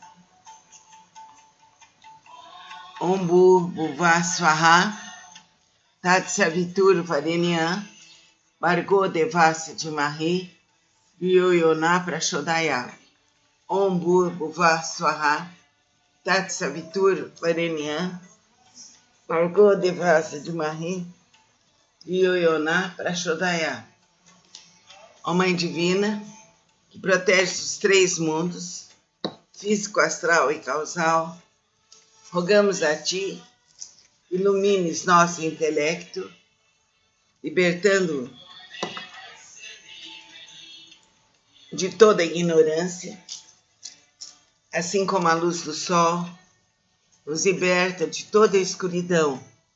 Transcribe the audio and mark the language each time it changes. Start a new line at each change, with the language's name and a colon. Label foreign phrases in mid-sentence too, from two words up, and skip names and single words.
Sanskrit: ॐ भूर्भुवः स्वः तत् सवितुर् वरेण्यं भर्गो देवस्य धीमहि धियो यो नः प्रचोदया. ॐ भूर्भुवः स्वः तत् सवितुर् वरेण्यं भर्गो देवस्य धीमहि धियो यो नः प्रचोदया.
Portuguese: Ó Mãe Divina, que protege os três mundos, físico, astral e causal, rogamos a Ti ilumines nosso intelecto, libertando de toda ignorância, assim como a luz do sol nos liberta de toda escuridão.